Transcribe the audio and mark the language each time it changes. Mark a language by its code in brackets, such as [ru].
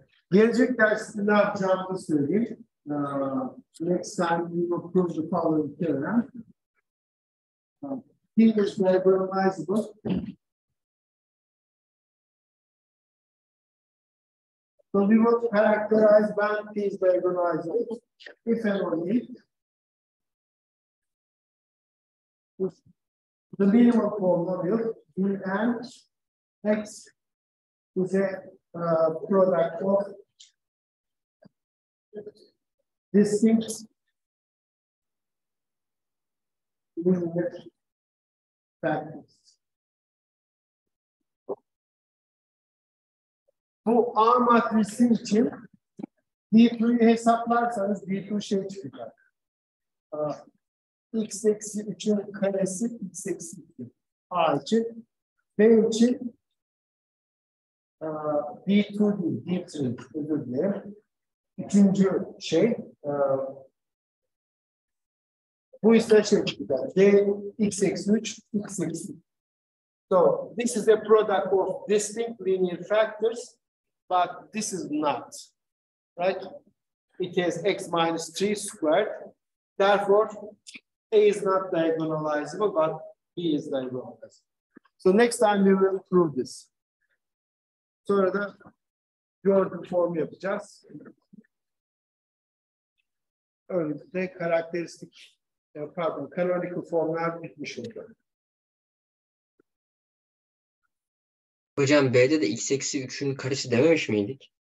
[tr] Gelecek derste ne yapacağımı söyleyeyim. [en] Next time we will prove the following theorem. P is diagonalizable. So we will characterize when P is diagonalizable. If and only if the minimum polynomial Dn x is a product of distinct linear factors. [tr] Bu A matrisi için D2'yu hesaplarsanız D2 şey çıkacak. X eksi 3'ün karesi X eksi 2. A için. B için D2 değil, D3 özür dilerim. Üçüncü şey bu ise şey çıkacak. D X eksi 3, X eksi 2. [en] So this is a product of distinct linear factors, but this is not, right? It has x minus 3 squared. Therefore, A is not diagonalizable, but B is diagonalizable. So next time we will prove this. [tr] Sonra da Jordan formu yapacağız. Önümüzde karakteristik, pardon, canonical formlar bitmiş oldu. Hocam B'de de x eksi 3'ün karesi dememiş miydik?